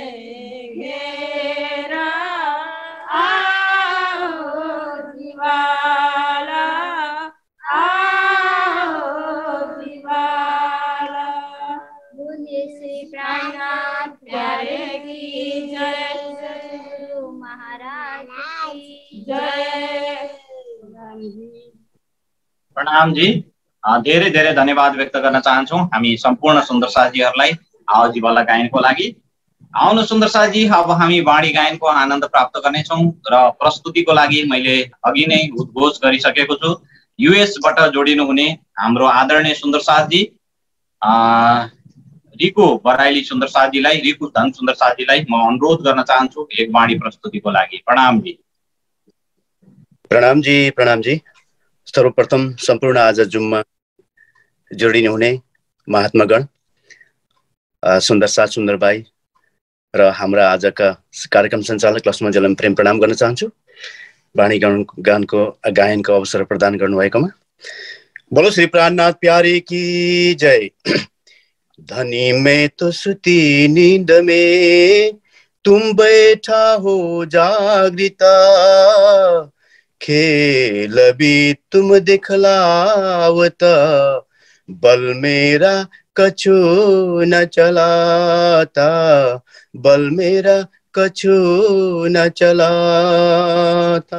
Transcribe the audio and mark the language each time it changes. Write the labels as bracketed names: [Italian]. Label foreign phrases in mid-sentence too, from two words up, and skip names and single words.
[Hindi] घेरा जीवाला बोले श्री प्राणनाथ प्यारे की जय महाराज की जय। [Nepali] प्रणाम जी। धेरै धेरै धन्यवाद व्यक्त गर्न चाहन्छौँ हामी सम्पूर्ण सुन्दर साथीहरूलाई आवाजी वाला गायनको लागि। आउनु सुन्दर साथी, अब हामी वाणी गायनको आनन्द प्राप्त गर्नेछौँ र प्रस्तुतिको लागि मैले अघि नै उद्घोष गरिसकेको छु। युएसबाट जोडिनु हुने हाम्रो आदरणीय सुन्दर साथी रिकु बराइली सुन्दर साथीलाई, रिकु धन सुन्दर साथीलाई म अनुरोध गर्न चाहन्छु एक वाणी प्रस्तुतिको लागि। प्रणाम जी। प्रणाम जी, प्रणाम जी। सर्वप्रथम सम्पूर्ण आज जुममा जोडिनु हुने महात्मागण, सुन्दर साथ सुन्दर भाइ र हाम्रा आजका कार्यक्रम सञ्चालक लक्ष्मण जेलम प्रेम प्रणाम गर्न चाहन्छु। वाणी गायनको अवसर प्रदान गर्नुभएकोमा। [Hindi] बोलो श्री प्राणनाथ प्यारे की जय। धनी में तो सुती नींद में तुम बैठा हो जागृता, खेल भी तुम दिखलावता, बल मेरा कछु न चलाता, बल मेरा कछु न चलाता।